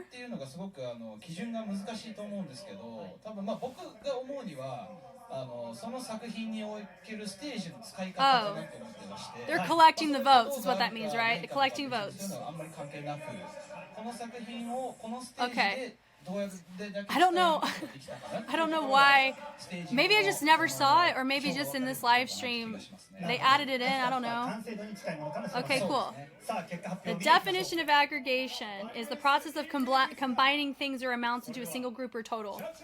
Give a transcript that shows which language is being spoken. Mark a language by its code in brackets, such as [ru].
[ja] っていうのがすごく基準が難しいと思うんですけど、多分まあ僕が思うにはその作品におけるステージの使い方かなと思ってまして。 [en] They're collecting the votes, is what that means, right? They're collecting votes. [ja] そういうのはあんまり関係なく、この作品をこのステージで [en] I don't know. I don't know why. Maybe I just never saw it, or maybe just in this live stream they added it in. I don't know. Okay, cool. The definition of aggregation is the process of combining things or amounts into a single group or total.